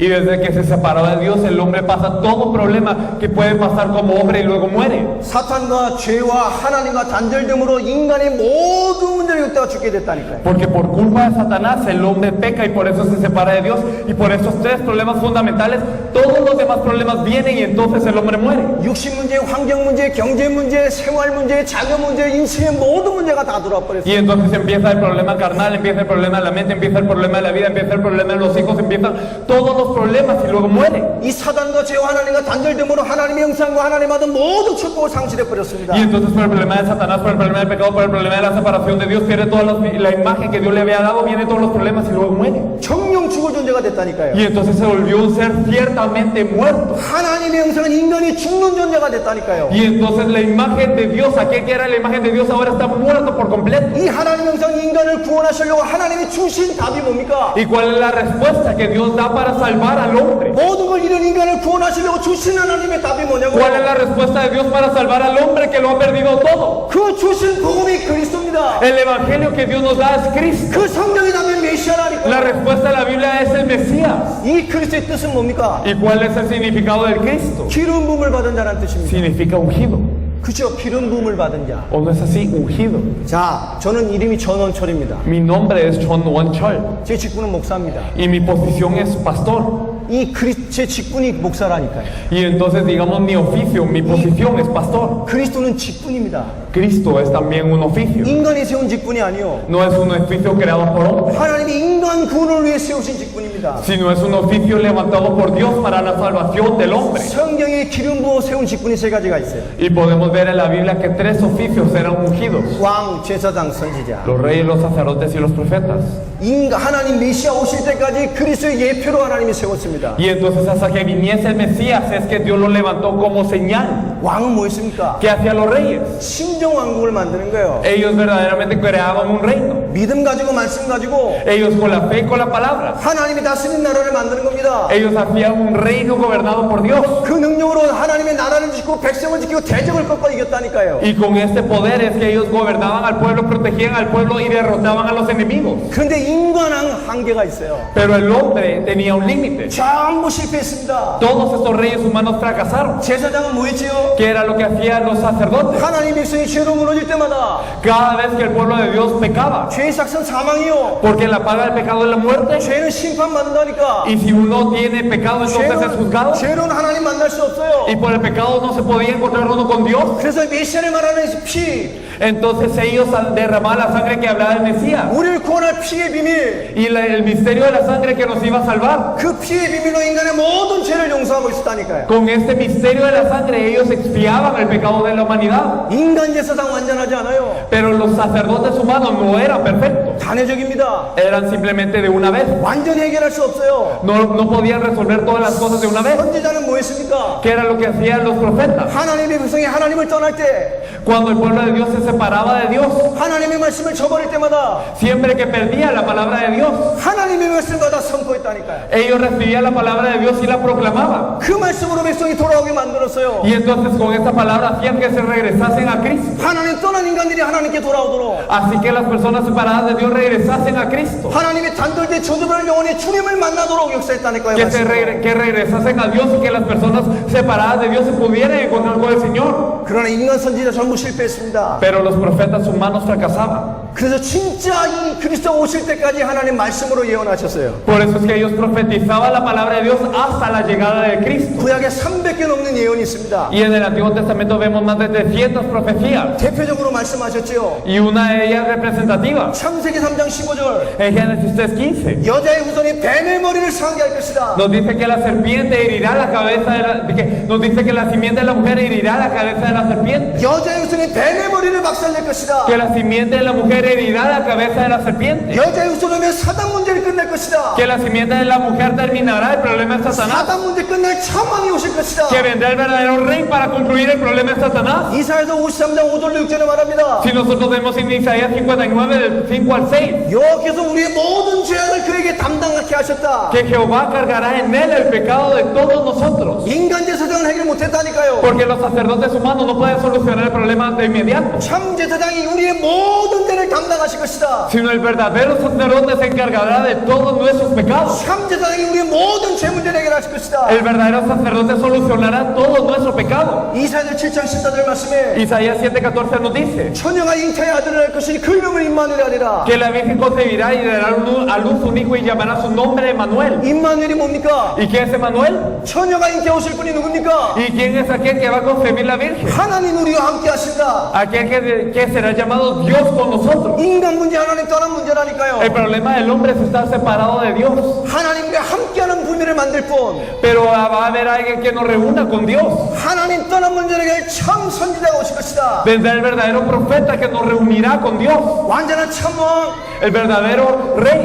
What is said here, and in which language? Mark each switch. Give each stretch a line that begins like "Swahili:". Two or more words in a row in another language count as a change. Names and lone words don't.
Spanish: Y desde que se separó de Dios, el hombre pasa todo problema que puede pasar como hombre y luego muere.
Korean: 사탄과 죄와 하나님과 단절됨으로 인간이 모든 문제를 겪다가 죽게 됐다니까요.
Spanish: Porque por culpa de Satanás, el hombre peca y por eso se separa de Dios. Y por esos tres problemas fundamentales, todos los demás problemas vienen y entonces el hombre muere.
Korean: 육신 문제, 환경 문제, 경제 문제, 생활 문제, 자녀 문제, 인생의 모든 문제가 다 들어와 버렸어요.
Spanish: Y entonces empieza el problema carnal, empieza el problema de la mente, empieza el problema de la vida, empieza el problema de los hijos, empiezan todos los problemas y luego muere.
Korean: 이 사단과 죄와 하나님과 단절됨으로 하나님의 형상과 하나님 받은 모든 축복을 상실해 버렸습니다.
Spanish: Y entonces por el problema de Satanás, por el problema del pecado, por el problema de la separación de Dios, pierde toda la imagen que Dios le había dado, viene todos los problemas y luego muere.
Korean: 정령 죽을 존재가 됐다니까요.
Spanish: Y entonces se volvió un ser ciertamente muerto.
Korean: 하나님의 형상은 인간이 죽는 존재가 됐다니까요.
Spanish: Y entonces la imagen de Dios, aquel que era la imagen de Dios, ahora está muerto por completo.
Korean: 이 하나님 형상 인간을 구원하시려고 하나님이 주신 답이 뭡니까?
Spanish: ¿Y cuál es la respuesta que Dios da para salvar al hombre?
Korean: 모든 걸 잃은 인간을 구원하시려고 주신 하나님의 답이 뭐냐고요?
Spanish: ¿Cuál es la respuesta de Dios para salvar al hombre que lo ha perdido todo?
Korean: 그 주신 복음이 그리스도입니다.
Spanish: El evangelio que Dios nos da es Cristo.
Korean: 그 성경이 담은
Spanish: La
Korean: 메시아라니까.
Spanish: respuesta de la Biblia es el Mesías.
Korean: 이 그리스도의 뜻은 뭡니까?
Spanish: ¿Y cuál es el significado del Cristo?
Korean: 기름 부음을 받은 자라는 뜻입니다.
Spanish: Significa ungido.
Korean: 그죠? 기름 부음을 받은 자.
Spanish: ¿O no es así? Ungido.
Korean: 자, 저는 이름이 전원철입니다.
Spanish: Mi nombre es John Won-chol
Korean: 제 직분은 목사입니다.
Spanish: y mi posición es pastor.
Korean: 제 직분이 목사라니까요.
Spanish: Y entonces, digamos, mi oficio, mi posición es pastor.
Korean: 그리스도는 직분입니다.
Spanish: Cristo es también un oficio.
Korean: 인간이 세운 직분이 아니요.
Spanish: No es un oficio creado por hombre,
Korean: 하나님이 인간 구원을 위해 세우신 직분입니다.
Spanish: sino es un oficio levantado por Dios para la salvación del hombre.
Korean: 성경에 기름 부어 세운 직분이 세 가지가 있어요.
Spanish: Y podemos ver en la Biblia que tres oficios eran ungidos:
Korean: 왕, 제사장, 선지자.
Spanish: los reyes, los sacerdotes y los profetas.
Korean: 하나님 메시아 오실 때까지 그리스도의 예표로 하나님이 세웠습니다.
Spanish: Y entonces hasta que viniese el Mesías es que Dios lo levantó como señal.
Korean: 왕은 뭐였습니까?
Spanish: ¿Qué hacían los reyes?
Korean: 심정 왕국을 만드는 거예요.
Spanish: Ellos verdaderamente creaban un reino.
Korean: 믿음 가지고 말씀 가지고
Spanish: Ellos con la fe y con la palabra.
Korean: 하나님이 다스리는 나라를 만드는 겁니다.
Spanish: Ellos hacían un reino gobernado por Dios.
Korean: 그 능력으로 하나님의 나라를 지키고 백성을 지키고 대적을 꺾어 이겼다니까요.
Spanish: Y con este poder es que ellos gobernaban al pueblo, protegían al pueblo y derrotaban a los enemigos.
Korean: 그런데 인간은 한계가 있어요.
Spanish: Pero el hombre tenía un límite.
Korean: 전부 실패했습니다.
Spanish: Todos estos reyes humanos fracasaron.
Korean: 제사장은 뭐 했지요?
Spanish: ¿Qué era lo que hacían los sacerdotes?
Korean: 하나님 백성이 죄로 무너질 때마다
Spanish: Cada vez que el pueblo de Dios pecaba,
Korean: 죄의 삭선 사망이요.
Spanish: porque la paga del pecado es la muerte.
Korean: 죄는 심판받는다니까.
Spanish: Y si uno tiene pecado, entonces es juzgado.
Korean: 죄로는 하나님 만날 수 없어요.
Spanish: Y por el pecado no se podía encontrar uno con Dios.
Korean: 그래서 메시아를 말하는 피,
Spanish: Entonces ellos derramaban la sangre que hablaba el Mesías.
Korean: 우리를 구원할 피의 비밀,
Spanish: Y el misterio de la sangre que nos iba a salvar.
Korean: 그 피의 비밀로 인간의 모든 죄를 용서하고 있었다니까요.
Spanish: Con este misterio de la sangre ellos expiaban el pecado de la humanidad.
Korean: 인간 제사장 완전하지 않아요.
Spanish: Pero los sacerdotes humanos no eran perfectos.
Korean: 단회적입니다.
Spanish: Eran simplemente de una vez.
Korean: 완전히 해결할 수 없어요.
Spanish: No podían resolver todas las cosas de una vez.
Korean: 선지자는 뭐 했습니까?
Spanish: ¿Qué era lo que hacían los profetas?
Korean: 하나님의 백성이 하나님을 떠날 때
Spanish: Cuando el pueblo de Dios se separaba de Dios,
Korean: 하나님의 말씀을 저버릴 때마다
Spanish: siempre que perdía la palabra de Dios,
Korean: 하나님의 말씀과 다 선포했다니까요.
Spanish: ellos recibían la palabra de Dios y la proclamaban.
Korean: 그 말씀으로 백성이 돌아오게 만들었어요.
Spanish: Y entonces con esta palabra hacían que se regresasen a Cristo.
Korean: 하나님 떠난 인간들이 하나님께 돌아오도록
Spanish: Así que las personas separadas de Dios regresasen a Cristo.
Korean: 하나님의 단돌된 저주별 영혼이 주님을 만나도록 역사했다니까요.
Spanish: Que regresasen a Dios y que las personas separadas de Dios se pudieran encontrar con el Señor.
Korean: 그러나 인간 선지자 전부 실패했습니다.
Spanish: Pero los profetas humanos fracasaban.
Korean: 그래서 진짜 이 그리스도 오실 때까지 하나님 말씀으로 예언하셨어요.
Spanish: Por eso es que ellos profetizaban la palabra de Dios hasta la llegada de Cristo.
Korean: 구약에 300개 넘는 예언이 있습니다.
Spanish: Y en el Antiguo Testamento vemos más de 300 profecías.
Korean: 대표적으로 말씀하셨죠.
Spanish: Y una de ellas representativa.
Korean: 창세기 3장 15절
Spanish: En Génesis 3:15.
Korean: 여자의 후손이 뱀의 머리를 상하게 할 것이다.
Spanish: Nos dice que la serpiente herirá la cabeza nos dice que la simiente de la mujer herirá la cabeza de la serpiente.
Korean: 여자의 후손이 뱀의 머리를 박살낼 것이다.
Spanish: Que la simiente de la mujer herirá la cabeza de la serpiente.
Korean: 여자의 후손이면 사단 문제를 끝낼 것이다.
Spanish: Que la simiente de la mujer terminará el problema de Satanás.
Korean: 사단 문제 끝낼 참왕이 오실 것이다.
Spanish: Que vendrá el verdadero rey para concluir el problema de Satanás.
Korean: 이사야서 53장 5절로 6절에 말합니다.
Spanish: Si nosotros vemos en Isaías 59 del 5 al 6.
Korean: 여호와께서 우리의 모든 죄악을 그에게 담당하게 하셨다.
Spanish: Que Jehová cargará en él el pecado de todos nosotros.
Korean: 인간 제사장은 해결 못했다니까요.
Spanish: Porque los sacerdotes humanos no pueden solucionar el problema de inmediato.
Korean: 참 제사장이 우리의 모든 죄를 담당하실 것이다.
Spanish: Sino el verdadero sacerdote se encargará de todos nuestros pecados.
Korean: 참 제사장이 우리의 모든 죄 문제를 해결하실 것이다.
Spanish: El verdadero sacerdote solucionará todos nuestros pecados.
Korean: 이사야 7장 14절 말씀에
Spanish: Isaías 7:14 nos dice
Korean: 처녀가 잉태의 아들을 낳을 것이니 그 이름을 임마누엘 하리라.
Spanish: que la Virgen concebirá y dará a luz un hijo y llamará su nombre Emmanuel.
Korean: 임마누엘이 뭡니까?
Spanish: ¿Y quién es Emmanuel?
Korean: 처녀가 잉태 오실 분이 누굽니까?
Spanish: ¿Y quién es aquel que va a concebir la Virgen?
Korean: 하나님 우리와 함께 하신다.
Spanish: Aquel que será llamado Dios con nosotros.
Korean: 인간 문제 하나님 떠난 문제라니까요.
Spanish: El problema del hombre es estar separado de Dios.
Korean: 하나님과 함께하는 분위를 만들 뿐
Spanish: Pero va a haber alguien que nos reúna con Dios.
Korean: 하나님 떠난 문제를 해결 참 선지자가 오실 것이다.
Spanish: Vendrá el verdadero profeta que nos reunirá con Dios.
Korean: 완전한 참왕,
Spanish: El verdadero rey.